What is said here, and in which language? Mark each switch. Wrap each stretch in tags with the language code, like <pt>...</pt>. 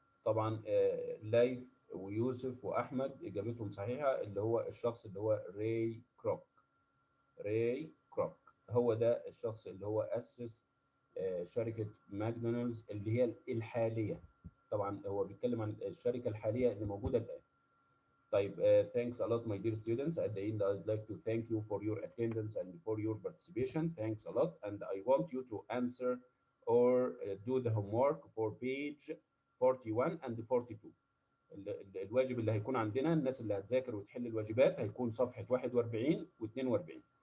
<ar>طبعا ليث ويوسف واحمد اجابتهم صحيحه، اللي هو الشخص اللي هو راي كروك. راي كروك هو ده الشخص اللي هو اسس شركه ماكدونالدز اللي هي الحاليه. طبعا هو بيتكلم عن الشركه الحاليه اللي موجوده الان.</ar> <en>طيب thanks a lot my dear students. At the end I'd like to thank you for your attendance and for your participation. Thanks a lot, and I want you to answer or do the homework for page 41 and 42.</en> <ar>الواجب اللي هيكون عندنا، الناس اللي هتذاكر وتحل الواجبات، هيكون صفحة 41 و42.</ar>